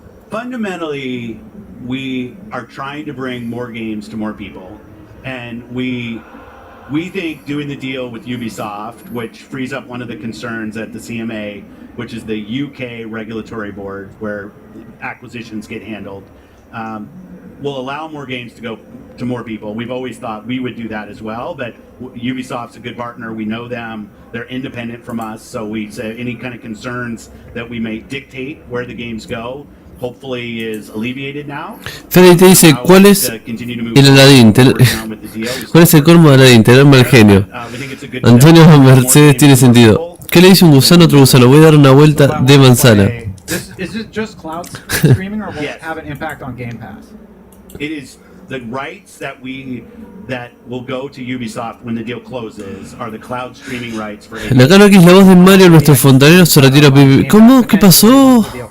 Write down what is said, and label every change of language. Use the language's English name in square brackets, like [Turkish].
[English] Fundamentally, we are trying to bring more games to more people, and we think doing the deal with Ubisoft, which frees up one of the concerns at the CMA, which is the UK regulatory board where acquisitions get handled, will allow more games to go to more people. We've always thought we would do that as well, but Ubisoft's a good partner. We know them. They're independent from us, so we say any kind of concerns that we may dictate where the games go, hopefully is alleviated now. [Spanish] Freddy te dice, ¿cuál es el Aladdin? ¿Cuál es el colmo de Aladdin? Tenerme al genio. Antonio Mercedes tiene sentido. ¿Qué le dice un gusano a otro gusano? Voy a dar una vuelta de manzana. [English] Is it just cloud streaming, or will Yes. it have an impact on Game Pass? It is the rights that will go to Ubisoft when the deal closes are the cloud streaming rights for [Spanish] Nakanoki es la voz de Mario, nuestro fontanero se retira. ¿Cómo? ¿Qué pasó?